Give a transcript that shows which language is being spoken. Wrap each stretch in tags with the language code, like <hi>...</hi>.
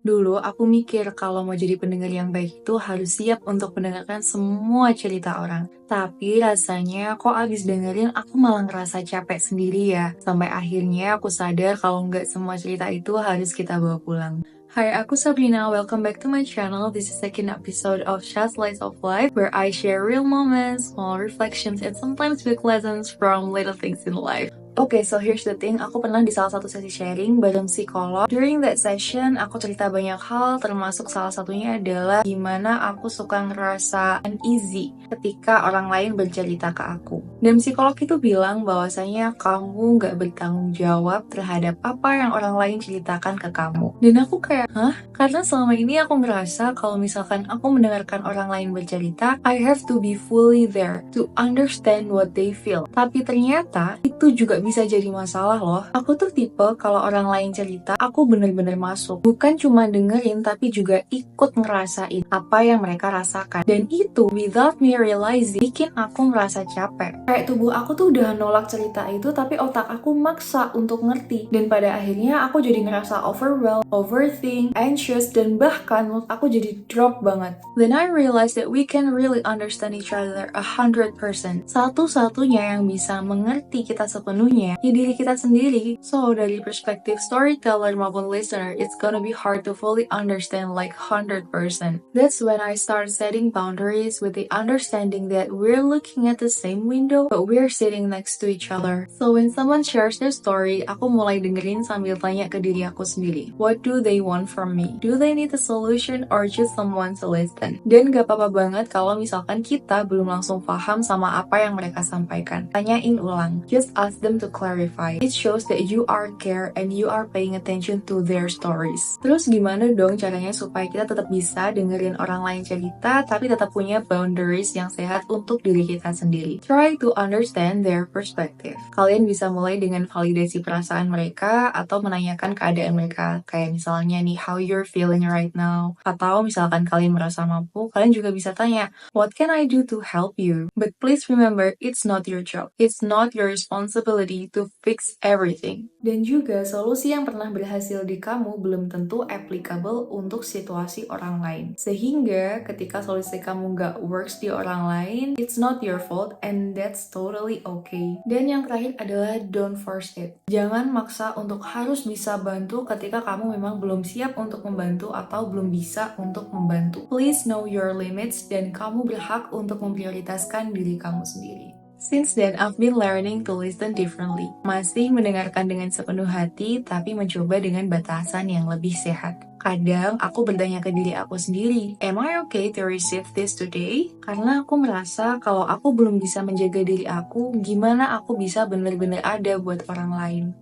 <id>Dulu aku mikir kalau mau jadi pendengar yang baik itu harus siap untuk mendengarkan semua cerita orang. Tapi rasanya kok abis dengerin aku malah ngerasa capek sendiri ya. Sampai akhirnya aku sadar kalau nggak semua cerita itu harus kita bawa pulang. Hai, aku Sabrina.</id> <en>Welcome back to my channel. This is the second episode of Chat Slice of Life, where I share real moments, small reflections, and sometimes big lessons from little things in life.</en> <id>Oke,</id> <en>so here's the thing.</en> <id>Aku pernah di salah satu sesi sharing bareng psikolog.</id> <en>During that session,</en> <id>aku cerita banyak hal, termasuk salah satunya adalah gimana aku suka ngerasa uneasy ketika orang lain bercerita ke aku. Dan psikolog itu bilang bahwasanya kamu nggak bertanggung jawab terhadap apa yang orang lain ceritakan ke kamu. Dan aku kayak, hah? Karena selama ini aku ngerasa kalau misalkan aku mendengarkan orang lain bercerita,</id> <en>I have to be fully there to understand what they feel.</en> <id>Tapi ternyata itu juga bisa jadi masalah loh. Aku tuh tipe kalau orang lain cerita, aku bener-bener masuk. Bukan cuma dengerin, tapi juga ikut ngerasain apa yang mereka rasakan. Dan itu,</id> <en>without me realizing,</en> <id>bikin aku ngerasa capek. Kayak tubuh aku tuh udah nolak cerita itu, tapi otak aku maksa untuk ngerti. Dan pada akhirnya aku jadi ngerasa overwhelmed, overthink, anxious, dan bahkan mood aku jadi drop banget.</id> <en>Then I realized that we can really understand each other 100%.</en> <id>Satu-satunya yang bisa mengerti kita sepenuhnya ya diri kita sendiri.</id> <en>So</en> <id>dari perspektif</id> <en>storyteller maupun listener, it's gonna be hard to fully understand like 100%. That's when I start setting boundaries with the understanding that we're looking at the same window, but we're sitting next to each other. So when someone shares their story,</en> <id>aku mulai dengerin sambil tanya ke diri aku sendiri.</id> <en>What do they want from me? Do they need a solution or just someone to listen?</en> <id>Dan gak apa-apa banget kalau misalkan kita belum langsung paham sama apa yang mereka sampaikan. Tanyain ulang.</id> <en>Just ask them to clarify. It shows that you are care and you are paying attention to their stories.</en> <id>Terus gimana dong caranya supaya kita tetap bisa dengerin orang lain cerita tapi tetap punya boundaries yang sehat untuk diri kita sendiri?</id> <en>Try to understand their perspective.</en> <id>Kalian bisa mulai dengan validasi perasaan mereka atau menanyakan keadaan mereka. Kayak misalnya nih,</id> <en>how you're feeling right now.</en> <id>Atau misalkan kalian merasa mampu, kalian juga bisa tanya,</id> <en>what can I do to help you? But please remember, it's not your job. It's not your responsibility to fix everything.</en> <id>Dan juga, solusi yang pernah berhasil di kamu belum tentu applicable untuk situasi orang lain. Sehingga, ketika solusi kamu nggak works di orang lain,</id> <en>it's not your fault and that's totally okay.</en> <id>Dan yang terakhir adalah</id> <en>don't force it.</en> <id>Jangan maksa untuk harus bisa bantu ketika kamu memang belum siap untuk membantu atau belum bisa untuk membantu.</id> <en>Please know your limits</en> <id>dan kamu berhak untuk memprioritaskan diri kamu sendiri.</id> <en>Since then, I've been learning to listen differently.</en> <id>Masih mendengarkan dengan sepenuh hati, tapi mencoba dengan batasan yang lebih sehat. Kadang aku bertanya ke diri aku sendiri,</id> <en>am I okay to receive this today?</en> <id>Karena aku merasa kalau aku belum bisa menjaga diri aku, gimana aku bisa benar-benar ada buat orang lain?</id>